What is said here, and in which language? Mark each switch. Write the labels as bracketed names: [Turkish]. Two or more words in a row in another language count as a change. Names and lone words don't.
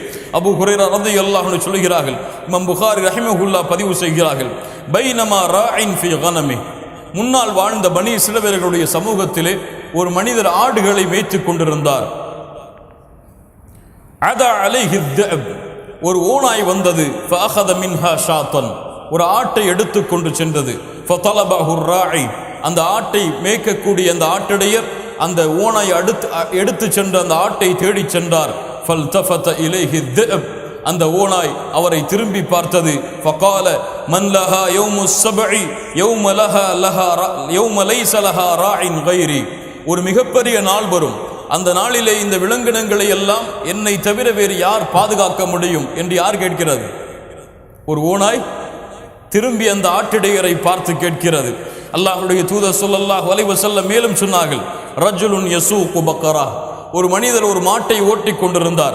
[Tamil] அபூ ஹுரைரா [Arabic] رضي الله عنه [Tamil] சொல்கிறார்கள், இமாம் புகாரி ரஹிமஹுல்லாஹ் பதிவு செய்கிறார்கள், [Arabic] بينما راع في غنمه, [Tamil] முன்னால் வாழ்ந்த பனி இஸ்ரவேலர்களுடைய சமூகத்திலே ஒரு மனிதர் ஆடுகளை மேய்த்துக் கொண்டிருந்தார். [Arabic] عدا عليه الذئب, [Tamil] ஒரு ஓநாய் வந்தது. [Arabic] فأخذ منها شاة, [Tamil] ஒரு ஆட்டை எடுத்துக்கொண்டு சென்றது. [Arabic] فطلبه الراعي, [Tamil] அந்த ஆட்டை மேய்க்கக்கூடிய அந்த ஆட்டிடையர் அந்த ஓநாய் எடுத்து சென்ற அந்த ஆட்டை தேடி சென்றார். [Arabic] فالتفت إليه الذئب, [Tamil] அந்த ஓநாய் அவரை திரும்பி பார்த்தது. [Arabic] فقال من لها يوم السبع يوم ليس لها راع غيري, [Tamil] ஒரு மிகப்பெரிய நாள் வரும், அந்த நாளிலே இந்த விலங்கினங்களை எல்லாம் என்னை தவிர வேறு யார் பாதுகாக்க முடியும் என்று யார் கேட்கிறது? ஒரு ஓநாய் திரும்பி அந்த ஆட்டிடையரை பார்த்து கேட்கிறது. அல்லாஹ்வுடைய தூதர் [Arabic] صلى الله عليه وسلم [Tamil] மேலும் சொன்னார்கள், [Arabic] رجل يسوق بقرة, [Tamil] ஒரு மனிதர் ஒரு மாட்டை ஓட்டி கொண்டிருந்தார்.